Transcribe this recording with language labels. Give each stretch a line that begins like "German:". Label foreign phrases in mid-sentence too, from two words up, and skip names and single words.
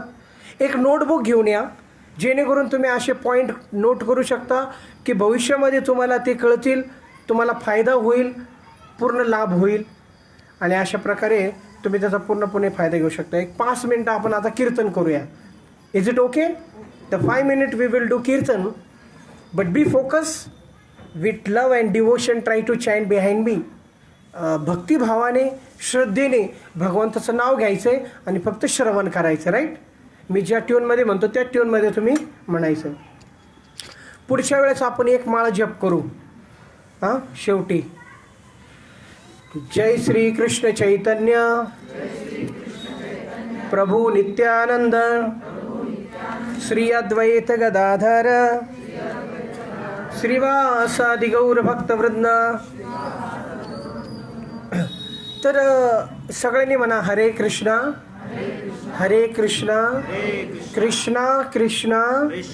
Marathi: एक नोटबुक घेऊन या जेणेकरून तुम्ही असे
English: point note
Marathi: करू शकता की भविष्यामध्ये तुम्हाला ते कळतील, तुम्हाला फायदा होईल, पूर्ण लाभ होईल. आणि अशा प्रकारे तुम्ही त्याचा पूर्णपणे फायदा घेऊ शकता. एक 5 मिनटं आपण आता कीर्तन करूया.
English: Is it okay? The 5 minute we will do कीर्तन, but be focus with love and devotion. try to chant behind me.
Marathi: भक्तिभावाने, श्रद्धेने भगवंताचं नाव घ्यायचं आहे आणि फक्त श्रवण करायचं, राईट. मी ज्या ट्यूनमध्ये म्हणतो त्या ट्यूनमध्ये तुम्ही म्हणायचं. पुढच्या वेळेस आपण एक माळ जप करू. हां, शेवटी जय श्री कृष्ण चैतन्य प्रभु नित्यानंद श्री अद्वैत गदाधर श्रीवासादि गौर भक्तवृंद. तर सगळ्यांनी म्हणा हरे कृष्णा हरे कृष्णा कृष्णा कृष्णा